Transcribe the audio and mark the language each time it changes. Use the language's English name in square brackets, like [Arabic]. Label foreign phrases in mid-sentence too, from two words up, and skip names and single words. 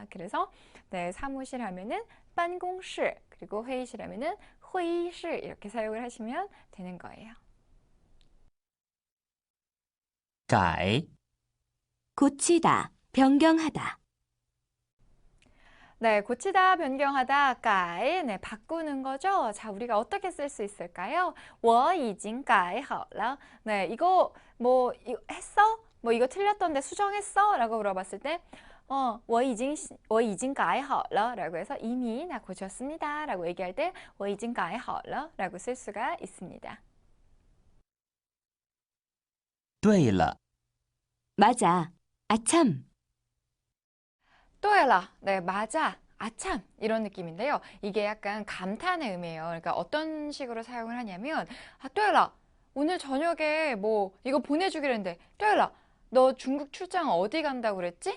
[Korean] 그래서 네, 사무실 하면은 办公室, 그리고 회의실 하면은 회의실 이렇게 사용을 하시면 되는 거예요. 改 고치다, 변경하다. 네, 고치다, 변경하다, 改, 네, 바꾸는 거죠. 자, 우리가 어떻게 쓸 수 있을까요? [Chinese] 我已经改好了. [Korean] 네, 이거 뭐 이거 했어? 뭐 이거 틀렸던데 수정했어? 라고 물어봤을 때 [Chinese] 我已经改好了 [Korean] 라고 해서 이미 나 고쳤습니다. 라고 얘기할 때 [Chinese] 我已经改好了 [Korean] 라고 쓸 수가 있습니다. [Chinese] 对了 [Korean] 맞아, 아참. [Chinese] 对了, [Korean] 네, 맞아, 아참 이런 느낌인데요. 이게 약간 감탄의 의미예요. 그러니까 어떤 식으로 사용을 하냐면 [Chinese] 对了, [Korean] 오늘 저녁에 뭐 이거 보내주기로 했는데 [Chinese] 对了, [Korean] 너 중국 출장 어디 간다고 그랬지?